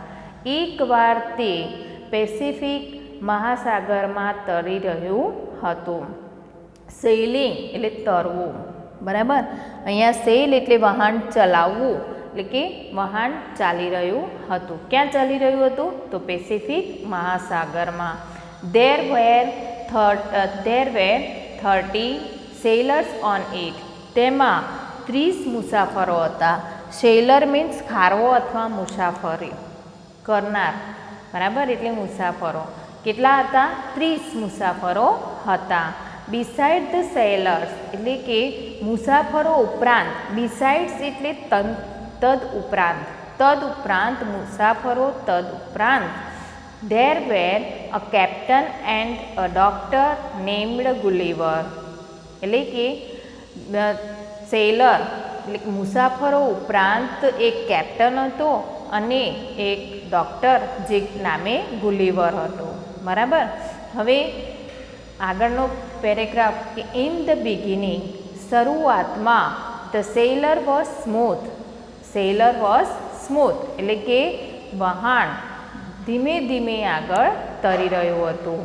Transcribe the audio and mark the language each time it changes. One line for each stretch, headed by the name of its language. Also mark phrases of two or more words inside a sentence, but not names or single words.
Gujarati: એકવાર તે પેસિફિક મહાસાગરમાં તરી રહ્યું હતું. સેલિંગ એટલે તરવું, બરાબર. અહીંયા સેલ એટલે વહાણ ચલાવવું, એટલે કે વહાણ ચાલી રહ્યું હતું. ક્યાં ચાલી રહ્યું હતું? તો પેસિફિક મહાસાગરમાં.
English: There were 30 sailors on it.
Gujarati: તેમાં 30 મુસાફરો હતા.
English: sailor means
Gujarati: ખારવો અથવા મુસાફરી કરનાર, બરાબર, એટલે મુસાફરો. કેટલા હતા? 30 મુસાફરો હતા.
English: beside the sailors
Gujarati: એટલે કે મુસાફરો ઉપરાંત, બિસાઇડ્સ એટલે તદ ઉપરાંત મુસાફરો તદ ઉપરાંત.
English: There were a captain and a doctor named Gulliver.
Gujarati: એટલે કે સેલર એટલે મુસાફરો ઉપરાંત એક કેપ્ટન હતો અને એક ડૉક્ટર જે નામે ગુલિવર હતો, બરાબર. હવે આગળનો પેરેગ્રાફ કે
English: in the beginning,
Gujarati: શરૂઆતમાં,
English: the sailor was smooth
Gujarati: એટલે કે વહાણ ધીમે ધીમે આગળ તરી રહ્યું હતું.